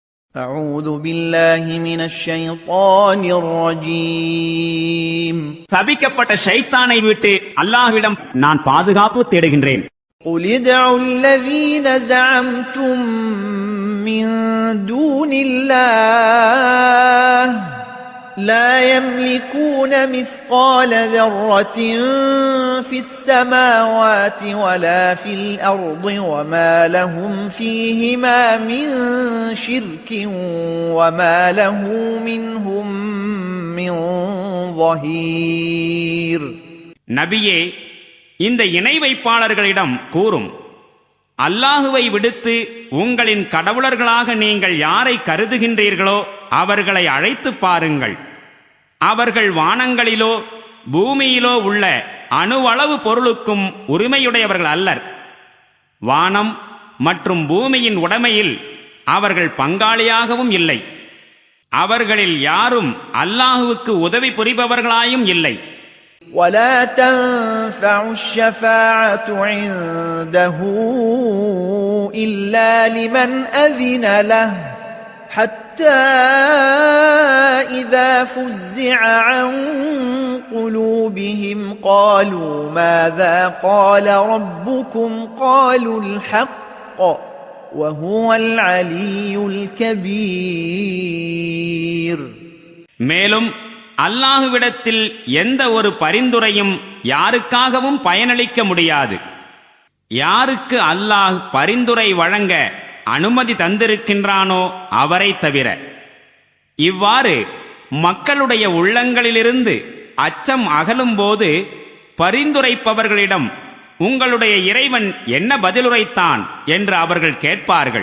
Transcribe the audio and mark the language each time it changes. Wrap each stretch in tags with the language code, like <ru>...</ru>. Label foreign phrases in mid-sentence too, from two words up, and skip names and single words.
<ar>أعوذ بالله من الشيطان الرجيم</ar> <ta>சபிக்கப்பட்ட ஷைத்தானை விட்டு அல்லாஹ்விடம் நான் பாதுகாப்பு தேடுகின்றேன்.</ta> <ar>قل ادعوا الذين زعمتم من دون الله لا يملكون مثقال ذرة في السماوات ولا في الأرض وما لهم فيهما من شرك وما له منهم من ظهير.</ar> <ta>நபியே, இந்த இணை வைப்பாளர்களிடம் கூறும், அல்லாஹுவை விடுத்து உங்களின் கடவுளர்களாக நீங்கள் யாரை கருதுகின்றீர்களோ அவர்களை அழைத்து பாருங்கள். அவர்கள் வானங்களிலோ பூமியிலோ உள்ள அணுவளவு பொருளுக்கும் உரிமையுடையவர்கள் அல்லர். வானம் மற்றும் பூமியின் உடைமையில் அவர்கள் பங்காளியாகவும் இல்லை. அவர்களில் யாரும் அல்லாஹுவுக்கு உதவி புரிபவர்களாயும் இல்லை.</ta> <ar>ولا تنفع الشفاعة عنده إلا لمن أذن له حتى إذا فزع عن قلوبهم قالوا ماذا قال ربكم قالوا الحق وهو العلي الكبير.</ar> <ta>மேலும் அல்லாஹுவிடத்தில் எந்த ஒரு பரிந்துரையும் யாருக்காகவும் பயனளிக்க முடியாது, யாருக்கு அல்லாஹ் பரிந்துரை வழங்க அனுமதி தந்திருக்கின்றானோ அவரை தவிர. இவ்வாறு மக்களுடைய உள்ளங்களிலிருந்து அச்சம் அகலும்போது பரிந்துரைப்பவர்களிடம் உங்களுடைய இறைவன் என்ன பதிலுரைத்தான் என்று அவர்கள் கேட்பார்கள்.</ta>